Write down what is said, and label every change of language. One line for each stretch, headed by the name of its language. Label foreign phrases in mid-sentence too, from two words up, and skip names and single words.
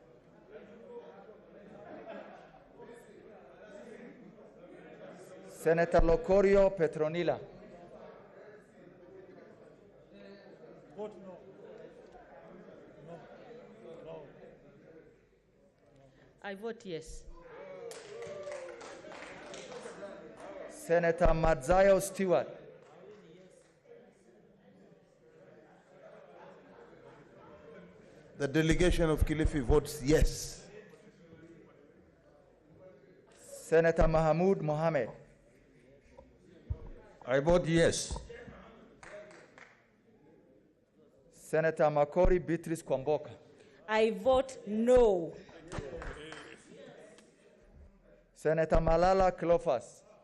English: Senator Locorio Petronila. Vote no. No. I vote yes. Senator Madzayo Stewart. The delegation of Kilifi votes yes. Senator Mahmoud Mohammed. I vote yes. Senator Makori Beatrice Kwamboka. I vote no. Senator Malala Cleophas.